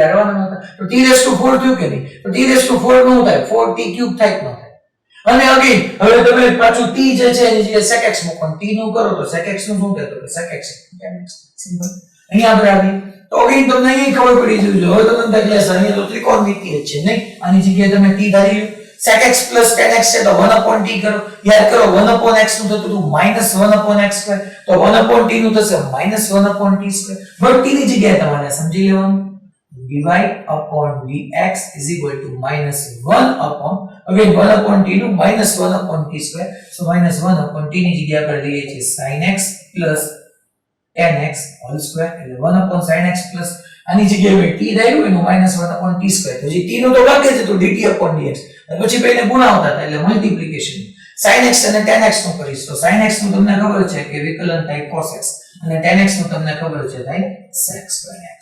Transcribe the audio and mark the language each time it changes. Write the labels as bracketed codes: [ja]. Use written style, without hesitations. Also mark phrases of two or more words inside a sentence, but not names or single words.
[gu] ધારવાના હતા તો [en] t raised to 4 [gu] થયું કે નહીં તો [en] t raised to 4 [gu] નું થાય 4t³ થાય કે ન થાય અને અગેન હવે તમે પાછું t જે છે એની જગ્યાએ sec x મૂકો t નું કરો તો sec x નું શું થાય તો [en] sec x tan x [gu] સિમ્પલ અહીંયા આપણે આવી તો અગેન તમને અહીં ખબર પડી જવી જોઈએ હવે તમને દાખલા સર અહીંયા તો ત્રિકોણમિતિય છે નહીં આની જગ્યાએ તમે t ધારી લો sec x + tan x છે તો 1/t કરો યાદ કરો 1/x નું થતું હતું -1/x² તો 1/t નું થશે -1/t². બટ t ની જગ્યાએ તમારે સમજી લેવાનું [en] dy upon dx is equal to minus 1 upon again 1 upon t નું minus 1 upon t square. So minus 1 upon t [gu] ની જગ્યા પર દઈએ છીએ [en] sin x plus tan x whole square એટલે 1 upon sin x plus [gu] આની જગ્યાએ t ધાર્યું એનું [en] minus 1 upon t square. [gu] તો જે t નું તો બાકી છે તો [en] dt upon dx [gu] અને પછી બેને ગુણાવતા હતા એટલે મલ્ટીપ્લિકેશન sin x અને tan x નું કરીશ તો sin x નું તમને ખબર છે કે વિકલન થાય cos x અને tan x નું તમને ખબર છે થાય [en] sec square x.